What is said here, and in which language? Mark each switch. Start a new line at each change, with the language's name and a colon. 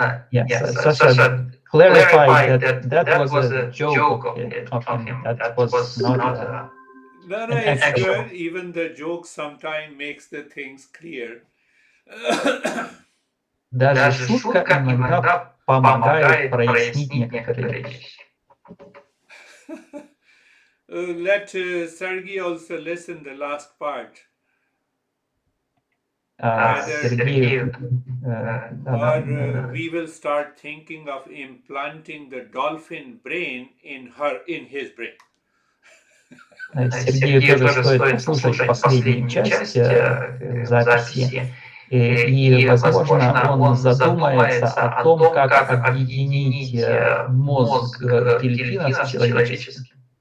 English: Yes, Sasha clarified that was a joke of him. That was not No, it's good. Even the joke sometimes makes the things clear.
Russian: Даже шутка иногда помогает прояснить некоторые вещи.
English: Let Sergey also listen the last part.
Russian: Сергей,
English: or we will start thinking of implanting the dolphin brain in his brain.
Russian: Сергею тоже стоит послушать последнюю часть записи. И, возможно, он задумается о том, как объединить мозг дельфина с человеческим.